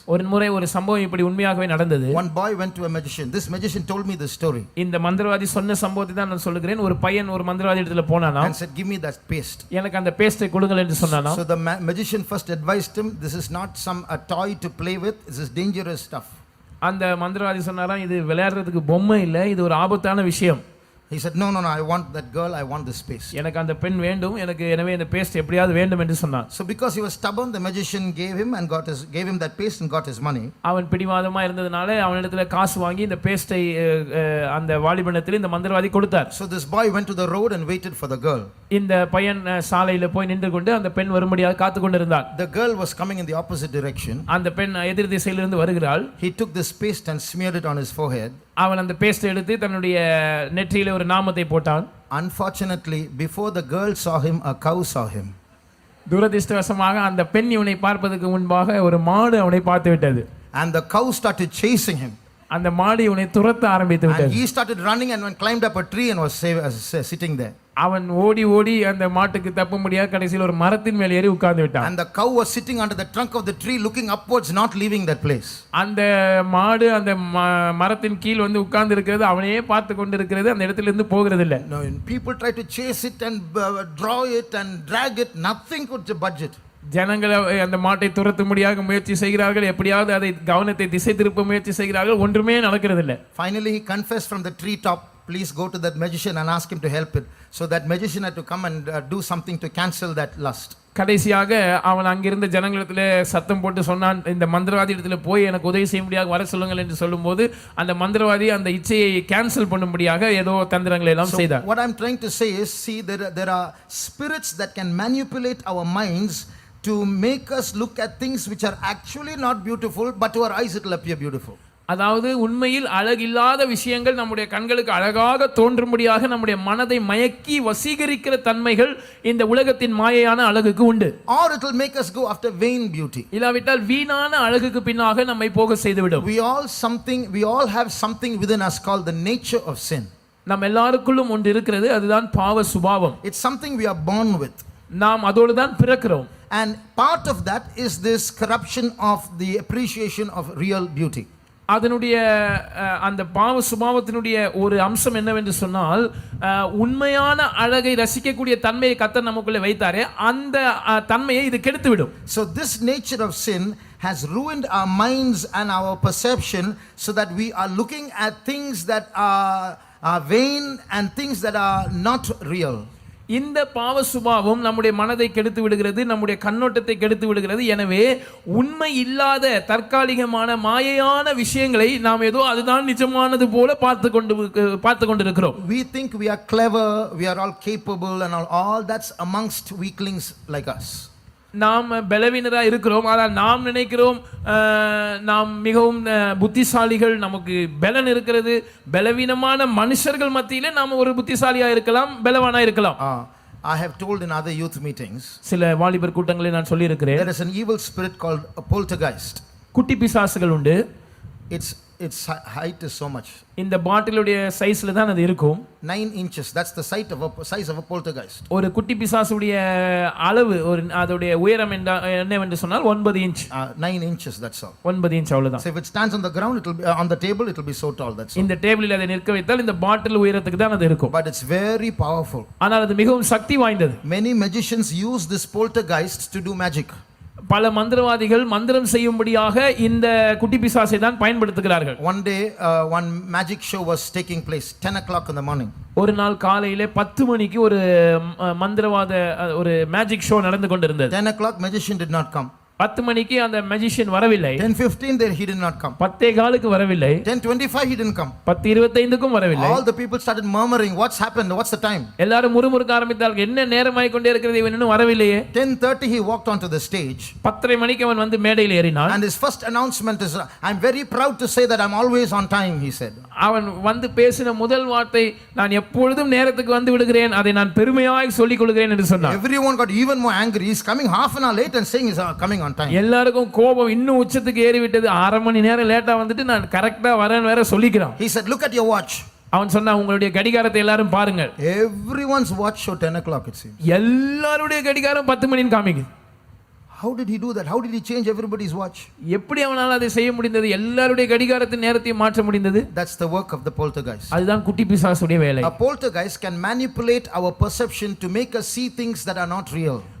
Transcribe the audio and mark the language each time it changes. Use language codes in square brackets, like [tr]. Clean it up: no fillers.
[ta] ஒரு முறை ஒரு சம்பவம் இப்படி உண்மையாகவே நடந்தது. [en] One boy went to a magician. This magician told me this story. [ta] இந்த மந்திரவாதி சொன்ன சம்பவத்தை தான் நான் சொல்லுகிறேன். ஒரு பையன் ஒரு மந்திரவாதி இடத்துல போனானா [en] and said, give me that paste. [ta] எனக்கு அந்த பேஸ்டை கொடுங்கள் என்று சொன்னானா. [en] So the magician first advised him, this is not a toy to play with, this is dangerous stuff. [ta] அந்த மந்திரவாதி சொன்னாராம், இது விளையாடுறதுக்கு பொம்மை இல்லை, இது ஒரு ஆபத்தான விஷயம். [en] He said, no, I want that girl, I want this paste. [ta] எனக்கு அந்த பெண் வேண்டும், எனக்கு எனவே இந்த பேஸ்ட் எப்படியாவது வேண்டும் என்று சொன்னான். [en] So because he was stubborn, the magician gave him that paste and got his money. [ta] அவன் பிடிவாதமா இருந்ததனால அவனிடத்துல காசு வாங்கி இந்த பேஸ்டை அந்த வாலிபனத்தில் இந்த மந்திரவாதி கொடுத்தார். [en] So this boy went to the road and waited for the girl. [ta] இந்த பையன் சாலையில போய் நின்று கொண்டு அந்த பெண் வரும்படியாக காத்து கொண்டிருந்தான். [en] The girl was coming in the opposite direction. [ta] அந்த பெண் எதிர் திசையிலிருந்து வருகிறாள். [en] He took this paste and smeared it on his forehead. [ta] அவன் அந்த பேஸ்ட் எடுத்து தன்னுடைய நெற்றியில ஒரு நாமத்தை போட்டான். [en] Unfortunately, before the girl saw him, a cow saw him. [ta] துரதிர்ஷ்டவசமாக அந்த பெண் இவனை பார்ப்பதற்கு முன்பாக ஒரு மாடு அவனை பார்த்து விட்டது. [en] And the cow started chasing him. [ta] அந்த மாடு இவனை துரத்த ஆரம்பித்து விட்டது. [en] And he started running and climbed up a tree and was sitting there. [ta] அவன் ஓடி அந்த மாட்டுக்கு தப்ப முடியாத கடைசியில் ஒரு மரத்தின் மேல் ஏறி உட்கார்ந்து விட்டான். [en] And the cow was sitting under the trunk of the tree looking upwards, not leaving that place. [ta] அந்த மாடு அந்த மரத்தின் கீழ் வந்து உட்கார்ந்து இருக்கிறது, அவனையே பார்த்து கொண்டு இருக்கிறது, அந்த இடத்துல இருந்து போகிறது இல்லை. [en] No, people try to chase it and draw it and drag it, nothing could budge it. [ta] ஜனங்கள் அந்த மாட்டை துரத்த முடியாத முயற்சி செய்கிறார்கள், எப்படியாவது அதை கவனத்தை திசை திருப்ப முயற்சி செய்கிறார்கள், ஒன்றுமே நடக்கிறது இல்லை. [en] Finally he confessed from the tree top, please go to that magician and ask him to help it. So that magician had to come and do something to cancel that lust. [ta] கடைசியாக அவன் அங்கிருந்த ஜனங்களிடத்துல சத்தம் போட்டு சொன்னான், இந்த மந்திரவாதி இடத்துல போய் எனக்கு உதவி செய்ய முடியாது, வர சொல்லுங்கள் என்று சொல்லும்போது அந்த மந்திரவாதி அந்த இச்சையை கேன்சல் பண்ணும்படியாக ஏதோ தந்திரங்களை எல்லாம் செய்தார். [en] What I'm trying to say is, see, there are spirits that can manipulate our minds to make us look at things which are actually not beautiful, but to our eyes it will appear beautiful. [ta] அதாவது உண்மையில் அழகில்லாத விஷயங்கள் நம்முடைய கண்களுக்கு அழகாக தோன்றும்படியாக நம்முடைய மனதை மயக்கி வசீகரிக்கிற தன்மைகள் இந்த உலகத்தின் மாயையான அழகுக்கு உண்டு. [en] Or it will make us go after vain beauty. [ta] இல்லாவிட்டால் வீணான அழகுக்கு பின்னாக நம்மை போக செய்துவிடும். [en] We all have something within us called the nature of sin. [ta] நம்ம எல்லாருக்குள்ளும் ஒன்று இருக்கிறது, அதுதான் பாவ சுபாவம். [en] It's something we are born with. [ta] நாம் அதோடு தான் பிறக்கிறோம். [en] And part of that is this corruption of the appreciation of real beauty. [ta] அதனுடைய அந்த பாவ சுபாவத்தினுடைய ஒரு அம்சம் என்னவென்று சொன்னால், உண்மையான அழகை ரசிக்கக்கூடிய தன்மையை கர்த்தர் நமக்குள்ளே வைத்தாரே, அந்த தன்மையை இது கெடுத்து விடும். [en] So this nature of sin has ruined our minds and our perception, so that we are looking at things that are vain and things that are not real. [ta] இந்த பாவ சுபாவம் நம்முடைய மனதை கெடுத்து விடுகிறது, நம்முடைய கண்ணோட்டத்தை கெடுத்து விடுகிறது. எனவே உண்மை இல்லாத தற்காலிகமான மாயையான விஷயங்களை நாம் ஏதோ அதுதான் நிஜமானது போல பார்த்து கொண்டிருக்கிறோம். [en] We think we are clever, we are all capable and all that's amongst weaklings like us. [ta] நாம் பலவீனரா இருக்கிறோம், ஆனால் நாம் நினைக்கிறோம் நாம் மிகவும் புத்திசாலிகள், நமக்கு பலன் இருக்கிறது. பலவீனமான மனுஷர்கள் மத்தியிலே நாம் ஒரு புத்திசாலியா இருக்கலாம், பலவானா இருக்கலாம். [en] I have told in other youth meetings, [ta] சில வாலிபர் கூட்டங்களில் நான் சொல்லி இருக்கிறேன், [en] there is an evil spirit called a poltergeist. [ta] குட்டி பிசாசுகள் உண்டு. [en] Its height is so much. [ta] இந்த பாட்டிலுடைய சைஸ்ல தான் அது இருக்கும். [en] 9 inches, that's the size of a poltergeist. [ta] ஒரு குட்டி பிசாசுடைய அளவு, ஒரு அதோடைய உயரம் என்னவென்று சொன்னால் 9 inch. [en] 9 inches, that's all. [ta] 9 inch அவ்வளவுதான். [en] So if it stands on the ground, it will be on the table, it will be so tall, that's all. [ta] இந்த டேபிளில் அதை நிற்க வைத்தால் இந்த பாட்டில் உயரத்துக்கு தான் அது இருக்கும். [en] But it's very powerful. [ta] ஆனால் அது மிகவும் சக்தி வாய்ந்தது. [en] Many magicians use this poltergeist to do magic. [ta] பல மந்திரவாதிகள் மந்திரம் செய்யும்படியாக இந்த குட்டி பிசாசை தான் பயன்படுத்துகிறார்கள். [en] One day one magic show was taking place 10 o'clock in the morning. [ta] ஒரு நாள் காலையிலே 10 மணிக்கு ஒரு மந்திரவாத ஒரு மேஜிக் ஷோ நடந்து கொண்டிருந்தது. [en] 10 o'clock magician did not come. [ta] 10 மணிக்கு அந்த magician வரவில்லை. [en] 10:15 there he did not come. [ta] 10:15க்கு வரவில்லை. [en] 10:25 he didn't come. [ta] 10:25க்கும் வரவில்லை. [en] All the people started murmuring, what's happened, what's the time? [ta] எல்லாரும் முறுமுறுக்க ஆரம்பித்தார்கள், என்ன நேரமாய் கொண்டே இருக்கிறது, இவன் இன்னும் வரவில்லையே. [en] 10:30 he walked onto the stage. [ta] 10:30 மணிக்கு அவன் வந்து மேடையில் ஏறினான். [en] And his first announcement is, I'm very proud to say that I'm always on time, he said. [ta] அவன் வந்து பேசின முதல் வார்த்தை, நான் எப்பொழுதும் நேரத்துக்கு வந்து விடுகிறேன், அதை நான் பெருமையாய் சொல்லிக் கொள்கிறேன் என்று சொன்னான். [en] Everyone got even more angry. He's coming half an hour late and saying he's coming on time. [ta] எல்லாருக்கும் கோபம் இன்னும் உச்சத்துக்கு ஏறி விட்டது. 1/2 மணி நேரம் லேட்டா வந்துட்டு நான் கரெக்ட்டா வரேன்னு வேற சொல்லிக்கிறான். [en] He said, look at your watch. [ta] அவன் சொன்னா, உங்களுடைய கடிகாரத்தை எல்லாரும் பாருங்கள். [en] Everyone's watch show 10 o'clock it seems. [ta] எல்லாருடைய கடிகாரம் 10 மணின்னு காமிக்குது. [en] How did he do that? How did he change everybody's watch? [ta] எப்படி அவனால அதை செய்ய முடிந்தது? எல்லாருடைய கடிகாரத்தின் நேரத்தை மாற்ற முடிந்தது. [en] That's the work of the poltergeist. [ta] அதுதான் குட்டி பிசாசுடைய வேலை. [en] A poltergeist can manipulate our perception to make us see things that are not real.